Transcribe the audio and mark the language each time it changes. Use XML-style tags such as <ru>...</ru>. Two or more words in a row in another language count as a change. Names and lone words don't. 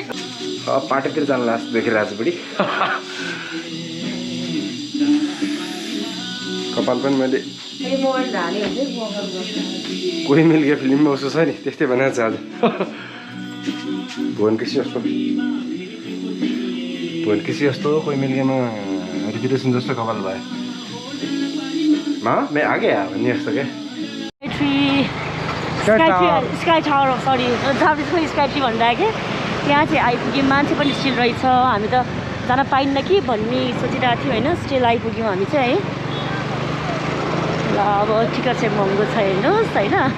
<ne>पाटोतिर जानु लास्ट देखिरहेको छु बुढी। कपाल पनि मैले कोही मिल्के फिल्ममा उसो छ नि त्यस्तै बनाएको छ आज। भुवन कृषि जस्तो कोही मिल्केमा रिपिटेसन जस्तो कपाल भयो।</ne> <hi>मैं आ गया</hi> <ne>भन्ने जस्तो क्या। स्काई टावर सरी जापानिजमा स्काई ट्री भनिरहेको क्या। त्यहाँ चाहिँ आइपुग्यौँ। मान्छे पनि स्टिल रहेछ। हामी त जान पाइन्न कि भन्ने सोचिरहेको थियौँ होइन। स्टिल आइपुग्यौँ हामी चाहिँ है। ल अब टिकट चाहिँ महँगो छ हेर्नुहोस् होइन।</ne>